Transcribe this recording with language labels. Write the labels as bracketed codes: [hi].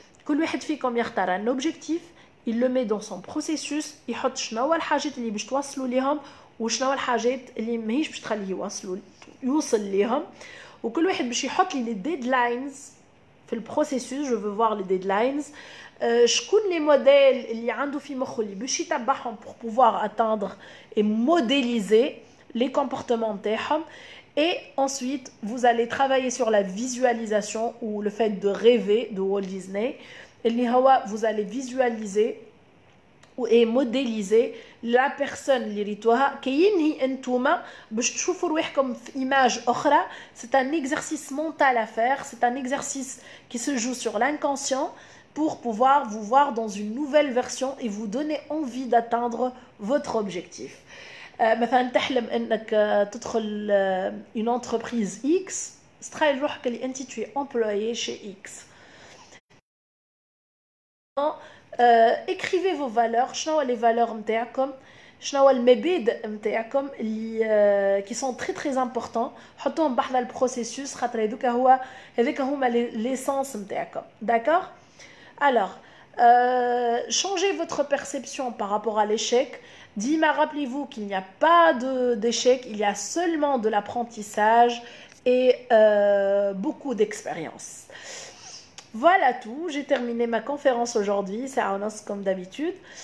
[fr] Un objectif, il le met dans son processus, il met [ar] شنو الحاجات اللي باش توصلوا ليهم وشنو الحاجات اللي ماهيش باش تخليه يوصل ليهم. وكل واحد باش يحط لي deadlines في البروسيسوس. [fr] je veux voir les deadlines. [ar] شكون [fr] les modèles [ar] اللي عنده في مخه اللي باش يتبعهم [fr] pour pouvoir atteindre et modéliser les comportements [ar] نتاعهم. [fr] Et ensuite vous allez travailler sur la visualisation ou le fait de rêver de Walt Disney. Vous allez visualiser et modéliser la personne [ar] اللي ريتوها كاين هي انتوما باش تشوفوا روحكم في image اخرى. [fr] C'est un exercice mental à faire, c'est un exercice qui se joue sur l'inconscient pour pouvoir vous voir dans une nouvelle version et vous donner envie d'atteindre votre objectif. [ar] مثلا تحلم انك تدخل [fr] une entreprise X, [ar] تخيل روحك اللي انت [fr] tu es employé chez X. écrivez vos valeurs, [ar] شنو [fr] les valeurs [ar] نتاعكم, شنو المبادئ نتاعكم اللي [fr] qui sont très très importants, [ar] حطوهم بحذا البروسيسوس خاطر هذوك هما l'essence نتاعكم. [fr] D'accord? Alors, changez votre perception par rapport à l'échec. Dima, rappelez-vous qu'il n'y a pas d'échec, il y a seulement de l'apprentissage et beaucoup d'expérience. Voilà tout, j'ai terminé ma conférence aujourd'hui, c'est Aonos comme d'habitude.